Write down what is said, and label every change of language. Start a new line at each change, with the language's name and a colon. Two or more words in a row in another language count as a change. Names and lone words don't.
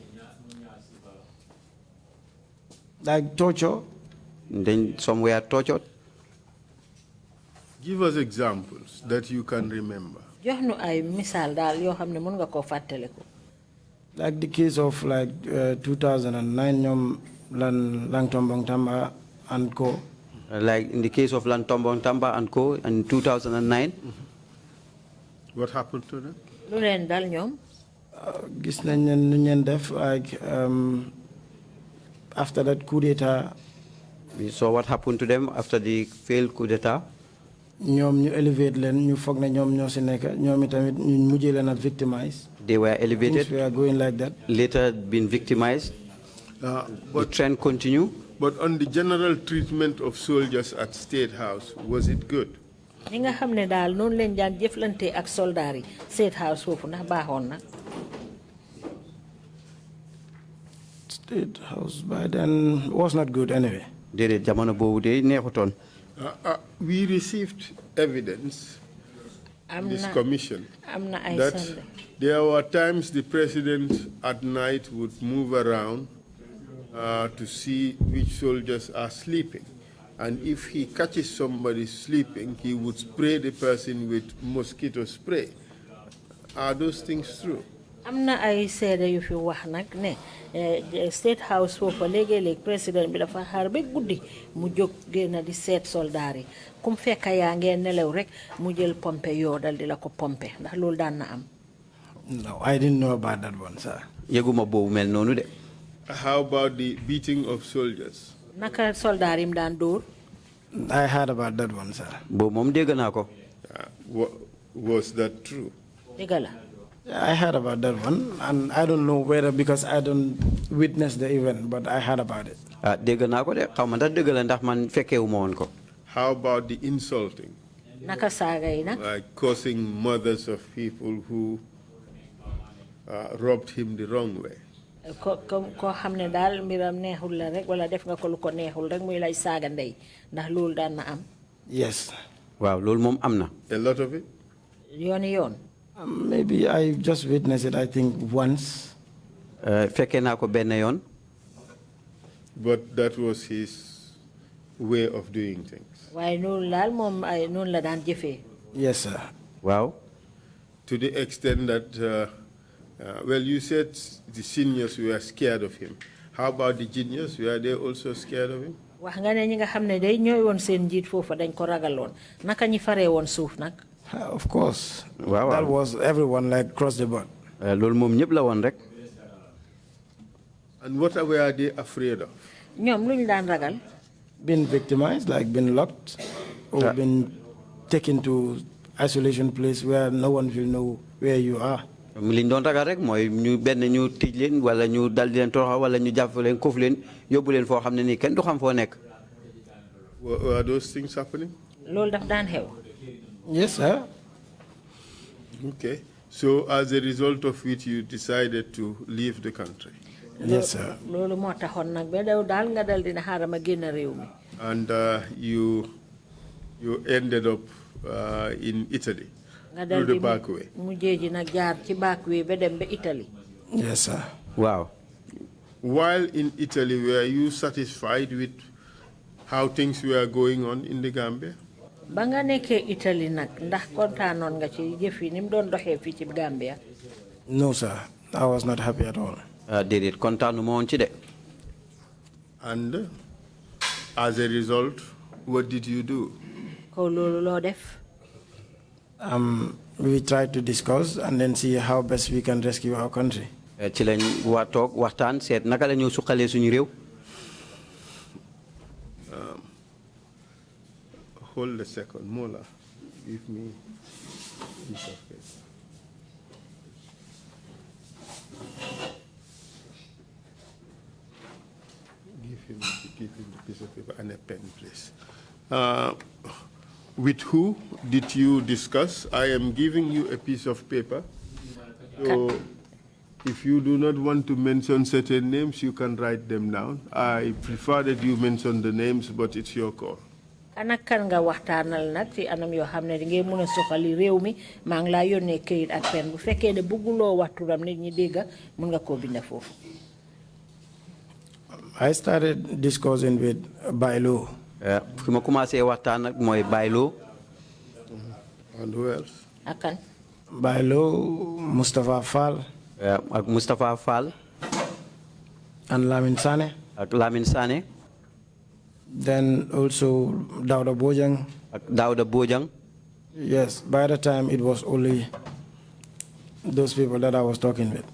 English: Like torture. Then some were tortured. Give us examples that you can remember.
Wolof: Jox nu ay misaal daal yoo xam ne mën nga koo fàttaliku.
English: Like the case of like 2009 ñoom Lang Tombong Tamba and co. Like in the case of Lang Tombong Tamba and co. in 2009. What happened to them?
Wolof: Lu leen dal ñoom? Gis nañ leen nu ñeen def
English: like after that
Wolof: coup d'etat.
English: We saw what happened to them after the failed coup d'etat.
Wolof: ñoom ñu elevate leen ñu foog ne ñoom ñoo si nekk ñoom itamit ñu mujjee leen a victimize.
English: They were elevated. We are going like that. Later been victimized. The trend continue. But on the general treatment of soldiers at State House, was it good?
Wolof: ñi nga xam ne daal noonu leen daan jëflante ak soldaar yi State House foofu ndax baaxoon na.
English: State House by then was not good anyway.
Wolof: Déedéet jamono boobu de neexutoon.
English: We received evidence in this commission that there were times the president at night would move around to see which soldiers are sleeping. And if he catches somebody sleeping, he would spray the person with mosquito spray. Are those things true?
Wolof: am na ay seede yu fi wax nag ne State House foofu léegi-léeg président bi dafa xaar ba guddi mu jóg génn di seet soldaar yi kum fekk yaa ngeen nelaw rek mu jël pompe yoo dal di la ko pompe ndax loolu daan na am.
English: No, I didn't know about that one, sir.
Wolof: Yeguma boobu mel noonu de.
English: How about the beating of soldiers?
Wolof: Naka soldaar yi mu daan dóor.
English: I heard about that one, sir.
Wolof: Boobu moom dégg naa ko.
English: Was that true?
Wolof: Dëgg la.
English: I heard about that one, and I don't know whether because I don't witness the event, but I heard about it.
Wolof: Dégg naa ko de xaw ma ndax dëgg la ndax man fekkeewu ma woon ko.
English: How about the insulting?
Wolof: Naka saaga yi nag.
English: Like causing mothers of people who robbed him the wrong way.
Wolof: Ko xam ne daal mbiram neexul la rek wala def nga ko lu ko neexul rek muy lay saaga ndey ndax loolu daan na am.
English: Yes.
Wolof: Waaw loolu moom am na.
English: A lot of it?
Wolof: Yooni yoon.
English: Maybe I just witnessed it, I think, once.
Wolof: Fekkee naa ko benn yoon.
English: But that was his way of doing things.
Wolof: Waaye noonu laal moom ay noonu la daan jëfee.
English: Yes, sir. Wow. To the extent that, well, you said the seniors were scared of him. How about the juniors? Were they also scared of him?
Wolof: Wax nga ne ñi nga xam ne day ñooy woon seen njiit foofu dañ ko ragaloon naka ñi faree woon suuf nag.
English: Of course. Wow. That was everyone like across the board.
Wolof: Loolu moom ñëpp la woon rek.
English: And what were they afraid of?
Wolof: ñoom lu ñu daan ragal.
English: Been victimized, like been locked, or been taken to isolation place where no one will know where you are.
Wolof: Li ñu doon ragal rek mooy ñu benn ñu tëj leen wala ñu dal di leen toroxal wala ñu jàpp leen koof leen yóbbu leen foo xam ne nii kenn du xam foo nekk.
English: Were those things happening?
Wolof: Loolu daf daan xew.
English: Yes, sir. Okay. So as a result of which you decided to leave the country? Yes, sir.
Wolof: Loolu moo taxoon nag ba daw daal nga dal dina xaaral ma génn réew mi.
English: And you ended up in Italy through the back way.
Wolof: Mujjee ji nag jaar ci
English: back way
Wolof: ba dem ba Italy.
English: Yes, sir. Wow. While in Italy, were you satisfied with how things were going on in the Gambia?
Wolof: Ba nga nekkee Italy nag ndax kontaanoon nga ci jëf yi ni mu doon doxee fii ci Gambia.
English: No, sir. I was not happy at all.
Wolof: Déedéet kontaanu ma woon ci de.
English: And as a result, what did you do?
Wolof: Kaw loolu loo def.
English: We tried to discuss and then see how best we can rescue our country.
Wolof: Ci lañ waa toog waxtaan seet naka la ñu suqalee suñu réew.
English: Hold a second, Mola. Give me a piece of paper. Give him the piece of paper and a pen, please. With who did you discuss? I am giving you a piece of paper. So if you do not want to mention certain names, you can write them down. I prefer that you mention the names, but it's your call.
Wolof: ana kan nga waxtaanal nag ci anam yoo xam ne di ngay mën a soxali réew mi maa ngi laa yónnee këyit ak pen bu fekkee ne bëgguloo wax turam nit ñi dégga mun nga koo binda foofu.
English: I started discussing with Bailo.
Wolof: fi ma commencé waxtaan ak mooy Bailo.
English: And who else?
Wolof: ak kan.
English: Bailo, Mustafa Fall.
Wolof: ak Mustafa Fall.
English: And Lamin Sane.
Wolof: ak Lamin Sane.
English: Then also Dauda Bojang.
Wolof: ak Dauda Bojang.
English: Yes, by the time it was only those people that I was talking with.